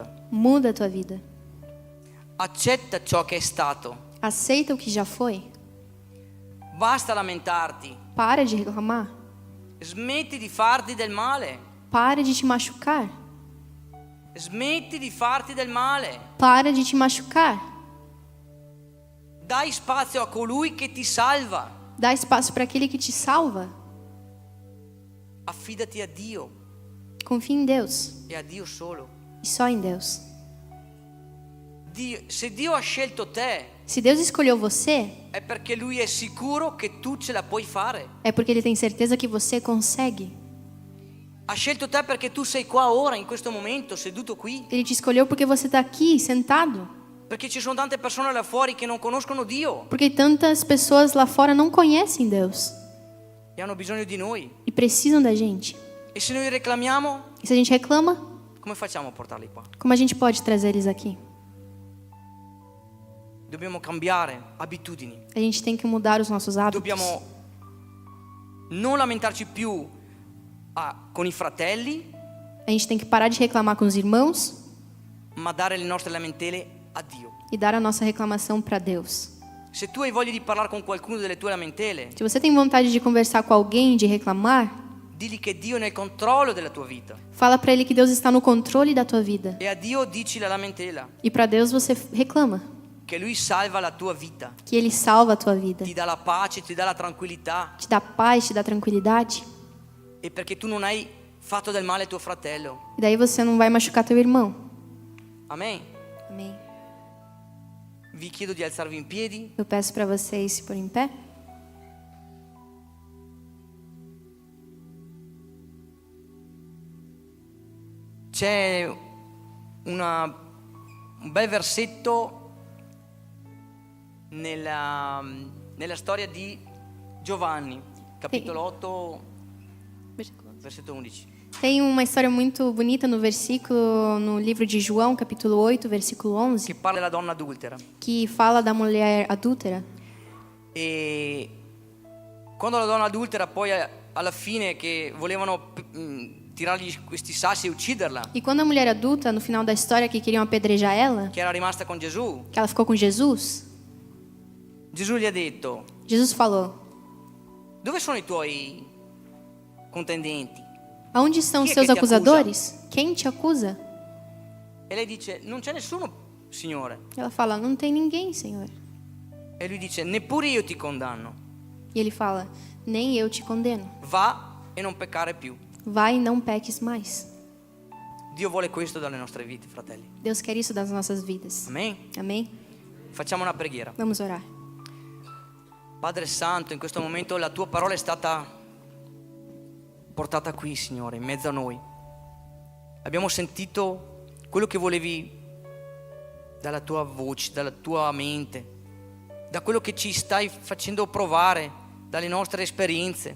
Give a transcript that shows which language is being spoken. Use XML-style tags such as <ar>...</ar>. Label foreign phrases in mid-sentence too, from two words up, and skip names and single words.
<pt>Muda a tua vida.</pt> <it>Accetta ciò che è stato.</it> <pt>Aceita o que já foi.</pt> <it>Basta lamentarti.</it> <pt>Para de reclamar.</pt> <it>Smetti di farti del male.</it> <pt>Para de te machucar.</pt> <it>Smetti di farti del male.</it> <pt>Para de te machucar.</pt> <it>Dai spazio a colui che ti salva.</it> <pt>Dá espaço para aquele que te salva.</pt> <it>Affidati a Dio</it> <pt>Confie em Deus.</pt> <it>e a Dio solo.</it> <pt>E só em Deus.</pt> <it>Se Dio ha scelto te,</it> <pt>Se Deus escolheu você,</pt> <it>è perché Lui è sicuro che tu ce la puoi fare.</it> <pt>é porque Ele tem certeza que você consegue.</pt> <it>Ha scelto te perché tu sei qua ora, in questo momento, seduto qui.</it> <pt>Ele te escolheu porque você está aqui, sentado.</pt> <it>Perché ci sono tante persone là fuori che non conoscono Dio</it> <pt>Porque tantas pessoas lá fora não conhecem Deus</pt> <it>e hanno bisogno di noi.</it> <pt>e precisam da gente.</pt> <it>E se noi reclamiamo,</it> <pt>E se a gente reclama,</pt> <it>come facciamo a portarli qua?</it> <pt>como a gente pode trazer eles aqui?</pt> <it>Dobbiamo cambiare abitudini.</it> <pt>A gente tem que mudar os nossos hábitos.</pt> <it>Dobbiamo non lamentarci più con i fratelli,</it> <pt>A gente tem que parar de reclamar com os irmãos</pt> <it>ma dare le nostre lamentele a Dio.</it> <pt>e dar a nossa reclamação para Deus.</pt> <it>Se tu hai voglia di parlare con qualcuno delle tue lamentele,</it> <pt>Se você tem vontade de conversar com alguém, de reclamar,</pt> <it>digli che Dio è nel controllo della tua vita.</it> <pt>fala para ele que Deus está no controle da tua vida.</pt> <it>E a Dio dici la lamentela,</it> <pt>E para Deus você reclama,</pt> <it>che Lui salva la tua vita,</it> <pt>que ele salva a tua vida,</pt> <it>ti dà la pace, ti dà la tranquillità,</it> <pt>te dá paz, te dá tranquilidade.</pt> <it>e perché tu non hai fatto del male a tuo fratello.</it> <pt>E daí você não vai machucar teu irmão.</pt> <it>Amen.</it> <pt>Amém.</pt> <it>Vi chiedo di alzarvi in piedi.</it> <pt>Eu peço para vocês se porem em pé.</pt> <it>C'è un bel versetto nella storia di Giovanni, capitolo 8, versetto 11.</it> <pt>Tem uma história muito bonita no versículo, no livro de João, capítulo 8, versículo 11,</pt> <it>Che parla della donna adultera.</it> <pt>que fala da mulher adúltera.</pt> <it>E quando la donna adultera poi alla fine che volevano tirargli questi sassi e ucciderla,</it> <pt>E quando a mulher adulta, no final da história, que queriam apedrejar ela,</pt> <it>che era rimasta con Gesù,</it> <pt>que ela ficou com Jesus,</pt> <it>Gesù gli ha detto:</it> <pt>Jesus falou:</pt> <it>dove sono i tuoi contendenti?</it> <pt>aonde estão os</pt> <it>Chi è</it> <pt>seus</pt> <it>che ti</it> <pt>acusadores? Quem te acusa?</pt> <it>E lei dice: non c'è nessuno, Signore.</it> <pt>Ela fala: não tem ninguém, Senhor.</pt> <it>E lui dice: neppure io ti condanno.</it> <pt>E ele fala: nem eu te condeno.</pt> <it>Va e non peccare più.</it> <pt>Vai e não peques mais.</pt> <it>Dio vuole questo dalle nostre vite, fratelli.</it> <pt>Deus quer isso das nossas vidas.</pt> <it>Amen.</it> <pt>Amém?</pt> <it>Facciamo una preghiera.</it> <pt>Vamos orar.</pt> <it>Padre Santo, in questo momento la tua parola è stata portata qui, Signore, in mezzo a noi. Abbiamo sentito quello che volevi dalla tua voce, dalla tua mente, da quello che ci stai facendo provare, dalle nostre esperienze.</it>